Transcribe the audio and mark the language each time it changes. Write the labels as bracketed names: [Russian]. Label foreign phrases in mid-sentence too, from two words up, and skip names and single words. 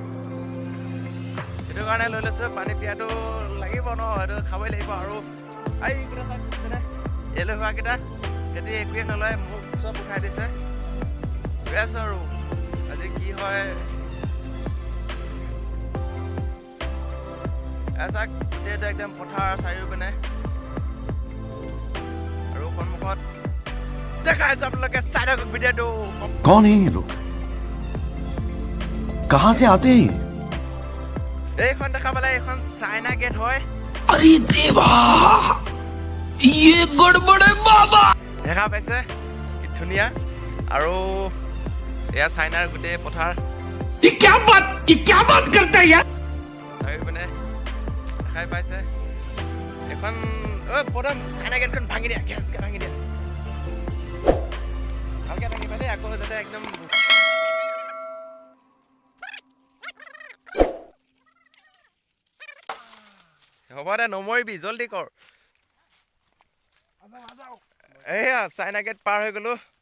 [Assamese] সেইটো কাৰণে লৈ লৈছোঁ পানী পিয়াটো লাগিব ন সেইটো খাবই লাগিব আৰু এইকেইটা চাওক মানে এলৈ হোৱাকেইটা সিহঁতি একোৱে নলয় মোক চব উঠাই দিছে গৈ আছোঁ আৰু আজি কি হয় চাওক গোটেইটো একদম পথাৰ চাৰিওপিনে আৰু সন্মুখত [Hindi] देखा है सब लोग के सारे को वीडियो दो कौन है ये लोग कहां से आते हैं [Assamese] এইখন দেখা পালে এখন চাইনা গেট হয় [Hindi] अरे देवा ये गड़बड़ है बाबा [Assamese] দেখা পাইছে কি ধুনিয়া আৰু এয়া চাইনাৰ গোটেই পথাৰ [Hindi] ये क्या बात करता है यार [Assamese] আৰু মানে দেখাই পাইছে এখন প্ৰথম চাইনা গেটখন ভাঙি দিয়া গেছকে ভাঙি দিয়া ভালকে ভাঙি পালে আকৌ যাতে একদম হ'ব দে নমৰিবি জলদি কৰ এয়া চাইনা গেট পাৰ হৈ গ'লো